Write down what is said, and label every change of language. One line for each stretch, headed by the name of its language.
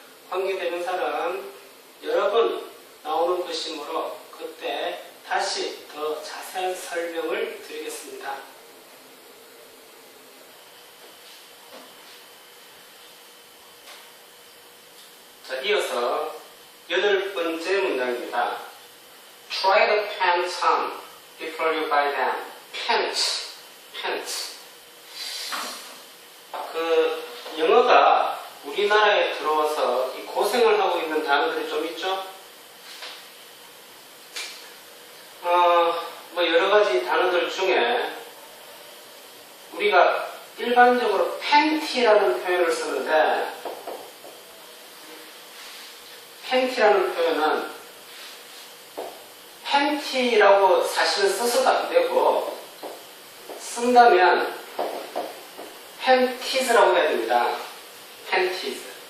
Korean: 관계대명사는 여러 번 나오는 것이므로 그때 다시 더 자세한 설명을 드리겠습니다. 자, 이어서 8번째 문장입니다.
English: Try the pants on before you buy them. pants.
Korean: 그 영어가 우리나라에 들어와서 이 고생을 하고 있는 단어들이 좀 있죠? 뭐 여러 가지 단어들 중에 우리가 일반적으로 팬티라는 표현을 쓰는데 팬티라는 표현은 팬티라고 사실은 써서도 안 되고 쓴다면 팬티즈라고 해야 됩니다. 팬티즈.